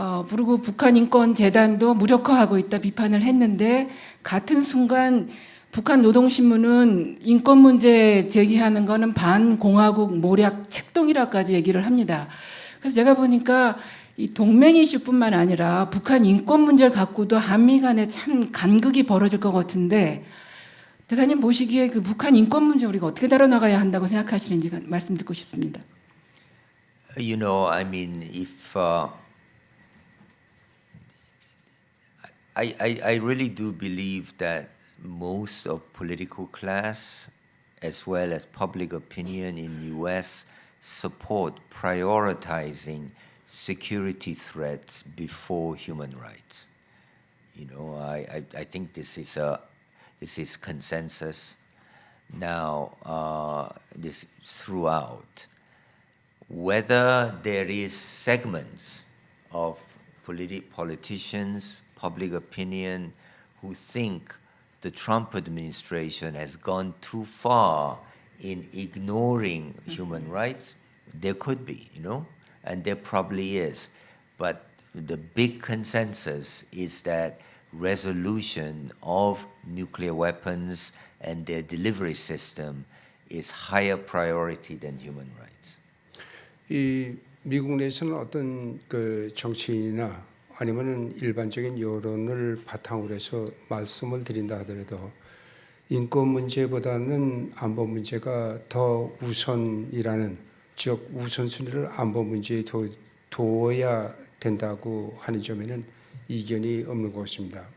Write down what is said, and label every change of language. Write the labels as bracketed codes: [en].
[ko] 그리고 북한 인권 재단도 무력화하고 있다 비판을 했는데 같은 순간 북한 노동신문은 인권 문제 제기하는 거는 반공화국 모략 책동이라까지 얘기를 합니다. 그래서 제가 보니까 이 동맹 이슈뿐만 아니라 북한 인권 문제를 갖고도 한미 간에 참 간극이 벌어질 것 같은데 대사님 보시기에 그 북한 인권 문제 우리가 어떻게 다뤄나가야 한다고 생각하시는지 말씀 듣고 싶습니다. [en] I mean, if I really do believe that most of political class as well as public opinion in the US support prioritizing security threats before human rights. I think this is consensus now. This throughout. Whether there is segments of politicians, public opinion, who think the Trump administration has gone too far in ignoring human rights, there could be, and there probably is. But the big consensus is that resolution of nuclear weapons and their delivery system is higher priority than human rights. [ko] 이 미국 내에서는 어떤 그 정치인이나 아니면은 일반적인 여론을 바탕으로 해서 말씀을 드린다 하더라도 인권 문제보다는 안보 문제가 더 우선이라는, 즉 우선순위를 안보 문제에 둬야 된다고 하는 점에는 이견이 없는 것 같습니다.